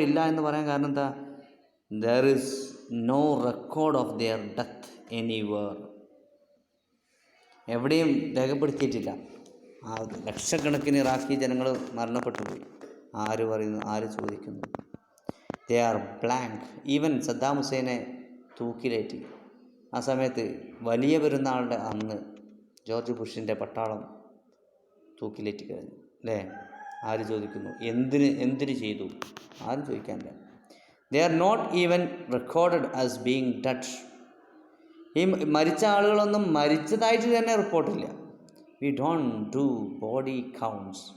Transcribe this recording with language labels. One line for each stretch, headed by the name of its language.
Malayalam: എന്ന് പറയാൻ കാരണം എന്താ?
English: There is no record of their death anywhere.
Malayalam: എവിടെയും രേഖപ്പെടുത്തിയിട്ടില്ല. ലക്ഷക്കണക്കിന് ഇറാഖി ജനങ്ങൾ മരണപ്പെട്ടു പോയി. ആര് പറയുന്നു? ആര് ചോദിക്കുന്നു?
English: They are blank.
Malayalam: Even Saddam ഹുസൈനെ തൂക്കിലേറ്റി. ആ സമയത്ത് വലിയ പെരുന്നാളുടെ അന്ന് ജോർജ് ബുഷിൻ്റെ പട്ടാളം തൂക്കിലേറ്റി കഴിഞ്ഞു അല്ലേ? ആര് ചോദിക്കുന്നു? എന്തിന് ചെയ്തു? ആരും ചോദിക്കാനില്ല.
English: They are not even recorded as being dead.
Malayalam: ഈ മരിച്ച ആളുകളൊന്നും മരിച്ചതായിട്ട് തന്നെ റിപ്പോർട്ടില്ല.
English: We don't do body counts.